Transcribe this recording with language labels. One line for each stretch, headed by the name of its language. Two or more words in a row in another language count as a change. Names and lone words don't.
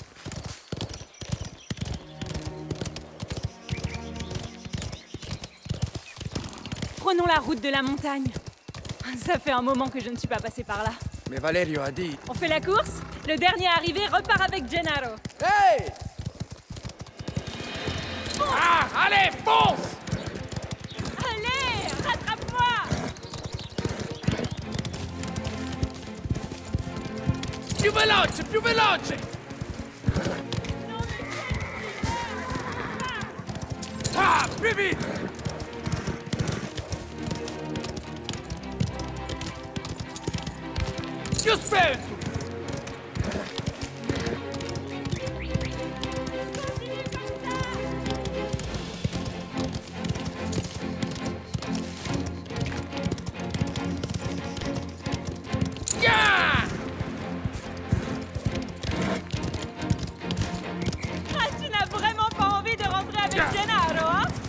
French: Prenons la route de la montagne. Ça fait un moment que je ne suis pas passée par là. Mais Valerio a dit... On fait la course? Le dernier arrivé repart avec Gennaro. Hey! Ah, allez, fonce! Allez, rattrape-moi!
Italian: Più veloce, più veloce!
French: Ah, plus vite!
Italian: Più spento!
French: Yeah! Ah, tu n'as vraiment pas envie de rentrer avec Gennaro, hein?